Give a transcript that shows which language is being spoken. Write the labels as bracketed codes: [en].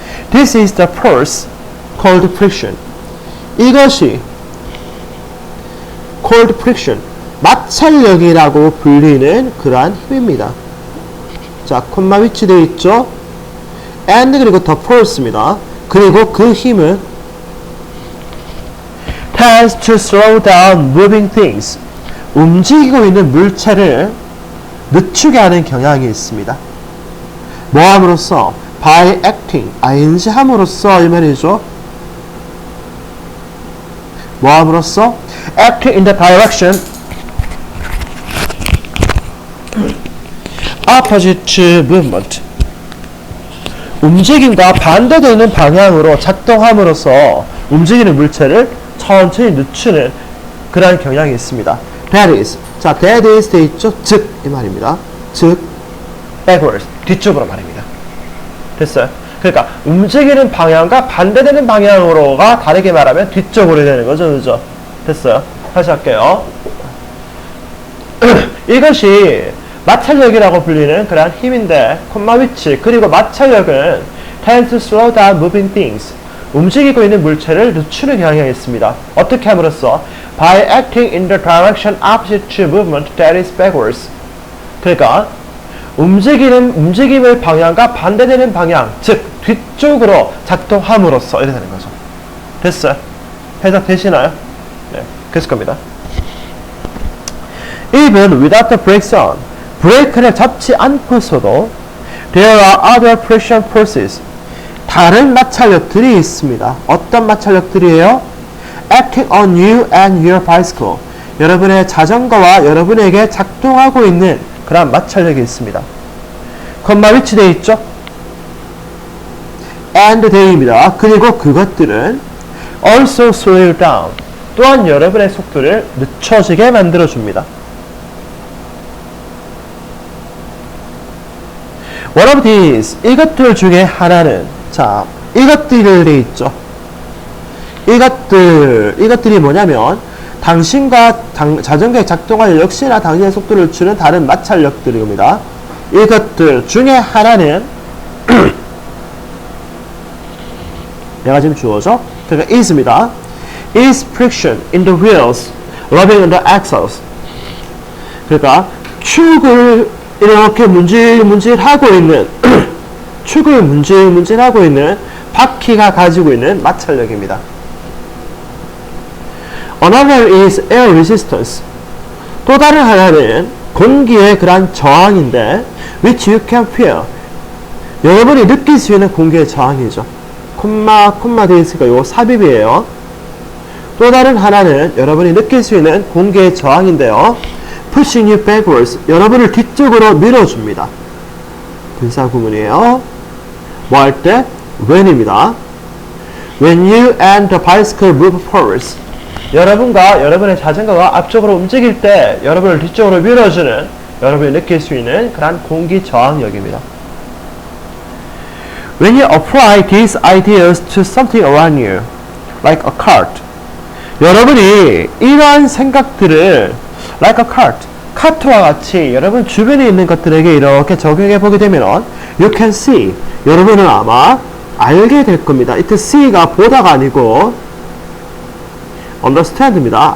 [en] This is the force called friction. [ko] 이것이 [en] called friction. [ko] 마찰력이라고 불리는 그러한 힘입니다. 자, 콤마 위치되어 있죠? [en] and 그리고 the force입니다. [ko] 그리고 그 힘은 [en] tends to slow down moving things. [ko] 움직이고 있는 물체를 늦추게 하는 경향이 있습니다. 뭐 함으로써? [en] by acting, [ko] ing 함으로써 이 말이죠. 뭐 함으로써? [en] acting in the direction opposite movement. [ko] 움직임과 반대되는 방향으로 작동함으로써 움직이는 물체를 천천히 늦추는 그러한 경향이 있습니다. [en] That is. [ko] 자, that is 돼 있죠? 즉, 이 말입니다. 즉, backwards. 뒤쪽으로 말입니다. 됐어요? 그러니까 움직이는 방향과 반대되는 방향으로가 다르게 말하면 뒤쪽으로 되는 거죠. 그죠? 됐어요? 다시 할게요. 이것이 마찰력이라고 불리는 그러한 힘인데, 콤마 위치, 그리고 마찰력은 [en] tends to slow down moving things. [ko] 움직이고 있는 물체를 늦추는 경향이 있습니다. 어떻게 함으로써? [en] By acting in the direction opposite to movement that is backwards. [ko] 그러니까 움직임의 방향과 반대되는 방향, 즉 뒤쪽으로 작동함으로써 이렇게 되는 거죠. 됐어요? 해석 되시나요? 네, 그랬을 겁니다. [en] Even without the brakes on, [ko] 브레이크를 잡지 않고서도 [en] there are other friction forces. [ko] 다른 마찰력들이 있습니다. 어떤 마찰력들이에요? [en] Acting on you and your bicycle. [ko] 여러분의 자전거와 여러분에게 작동하고 있는 그런 마찰력이 있습니다. 콤마 위치되어 있죠? [en] and they입니다. [ko] 그리고 그것들은 [en] also slow down. [ko] 또한 여러분의 속도를 늦춰지게 만들어줍니다. [en] One of these, [ko] 이것들 중에 하나는, 자, 이것들이 돼 있죠. 이것들이 뭐냐면, 당신과 자전거의 작동할 역시나 당신의 속도를 주는 다른 마찰력들입니다. 이것들 중에 하나는, 내가 지금 주어져? 그러니까 is입니다. [en] is friction in the wheels, rubbing on the axles. [ko] 그러니까, 축을 이렇게 문질문질하고 있는 축을 문질문질하고 있는 바퀴가 가지고 있는 마찰력입니다. [en] Another is air resistance. [ko] 또 다른 하나는 공기의 그러한 저항인데 [en] which you can feel. [ko] 여러분이 느낄 수 있는 공기의 저항이죠. 콤마 되어 있으니까 이거 삽입이에요. 또 다른 하나는 여러분이 느낄 수 있는 공기의 저항인데요. [en] pushing you backwards. [ko] 여러분을 뒤쪽으로 밀어줍니다. 분사구문이에요. 뭐 할 때? when입니다. [en] When you and the bicycle move forwards. [ko] 여러분과 여러분의 자전거가 앞쪽으로 움직일 때 여러분을 뒤쪽으로 밀어주는, 여러분이 느낄 수 있는 그런 공기 저항력입니다. [en] When you apply these ideas to something around you, like a cart. [ko] 여러분이 이러한 생각들을 [en] like a cart, [ko] 카트와 같이 여러분 주변에 있는 것들에게 이렇게 적용해 보게 되면 [en] you can see, [ko] 여러분은 아마 알게 될 겁니다. 이때 see가 보다가 아니고 understand입니다.